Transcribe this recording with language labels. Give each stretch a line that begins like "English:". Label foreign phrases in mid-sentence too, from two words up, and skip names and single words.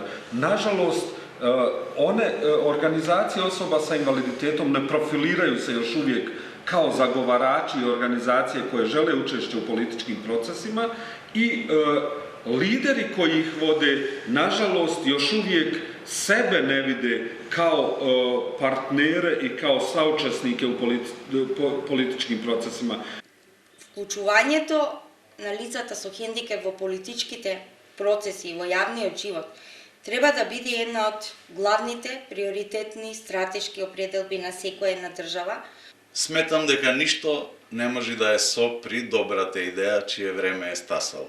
Bosnian: Nažalost, organizacije osoba sa invaliditetom ne profiliraju se još uvijek kao zagovarači i organizacije koje žele učešće u političkim procesima i lideri koji ih vode, nažalost, još uvijek sebe ne vide kao partnere i kao saučesnike u političkim procesima.
Macedonian: Вклучувањето на лицата со хендикеп во политичките процеси и во јавниот живот треба да биде една од главните приоритетни стратешки определби на секоја една држава. Сметам дека ништо не може да е сопри добрата идеја чие време е стасало.